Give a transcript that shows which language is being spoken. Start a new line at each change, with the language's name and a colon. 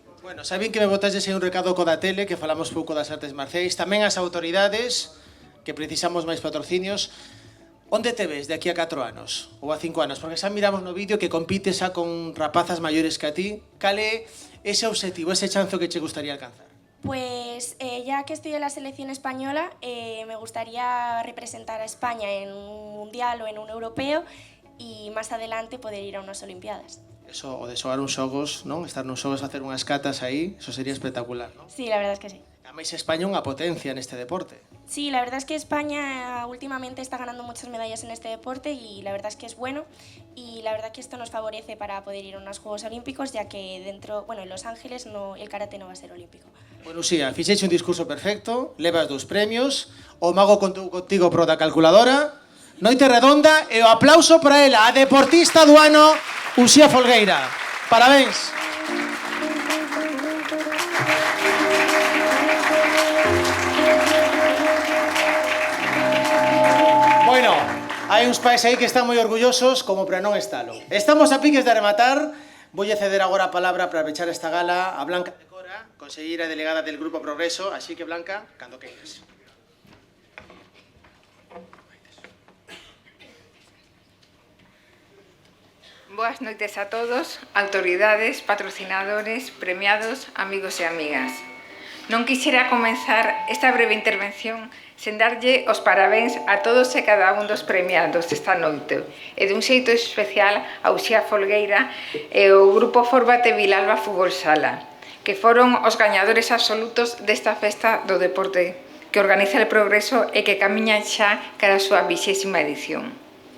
Galician: Bueno, saben que me botastes aí un recado co da tele, que falamos pouco das artes marciais, tamén as autoridades, que precisamos máis patrocinios. Onde te ves de aquí a 4 anos? Ou a 5 anos? Porque xa miramos no vídeo que compites xa con rapazas maiores que a ti. Cal é ese obxectivo, ese chanzo que che gustaría alcanzar?
Spanish: Pues ya que estoy en la selección española, me gustaría representar a España en un mundial o en un europeo y más adelante poder ir a unas olimpiadas.
Galician: Eso, o de xogar uns xogos, non? Estar nos xogos a hacer unhas catas aí, eso sería espectacular, non?
Spanish: Sí, la verdad es que sí.
Galician: A máis España é unha potencia neste deporte.
Spanish: Sí, la verdad es que España últimamente está ganando muchas medallas en este deporte y la verdad es que es bueno y la verdad que esto nos favorece para poder ir a unos Juegos Olímpicos, ya que dentro, bueno, en Los Ángeles el karate no va a ser olímpico.
Galician: Bueno, Uxía, fixeche un discurso perfecto, levas 2 premios, o mago contou contigo pro da calculadora, noite redonda e o aplauso para ela, a deportista do ano, Uxía Folgueira. Parabéns. Bueno, hai uns pais aí que están moi orgullosos como para non estalo. Estamos a piques de rematar. Voulle ceder agora a palabra para pechar esta gala a Blanca de Cora, conselleira delegada del Grupo Progreso, así que Blanca, cando queiras. Boas noites a todos, autoridades, patrocinadores, premiados, amigos e amigas. Non quixera comenzar esta breve intervención sen darlle os parabéns a todos e cada un dos premiados esta noite e dun xeito especial a Uxía Folgueira e o Grupo Fórmate Vilalba Fútbol Sala, que foron os gañadores absolutos desta festa do deporte que organiza el Progreso e que camiñan xa cara a súa 20ª edición.